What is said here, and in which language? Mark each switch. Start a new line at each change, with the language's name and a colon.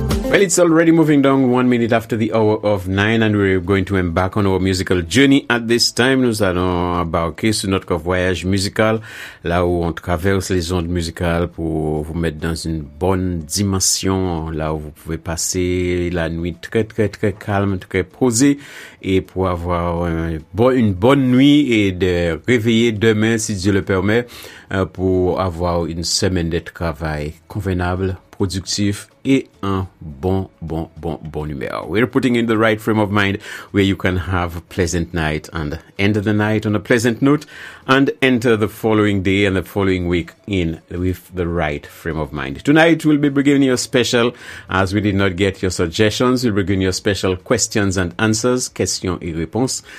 English: Well, it's already moving down 1 minute after the hour of nine, and we're going to embark on our musical journey at this time.
French: Nous allons embarquer sur notre voyage musical, là où on traverse les ondes musicales pour vous mettre dans une bonne dimension, là où vous pouvez passer la nuit très, très, très calme, très posée, et pour avoir une bonne nuit et de réveiller demain, si Dieu le permet, pour avoir une semaine de travail convenable, productif et un bon humeur.
English: We're putting in the right frame of mind where you can have a pleasant night and end the night on a pleasant note and enter the following day and the following week in with the right frame of mind. Tonight we'll be bringing your special, as we did not get your suggestions, we'll bring your special questions and answers,
French: questions et réponses.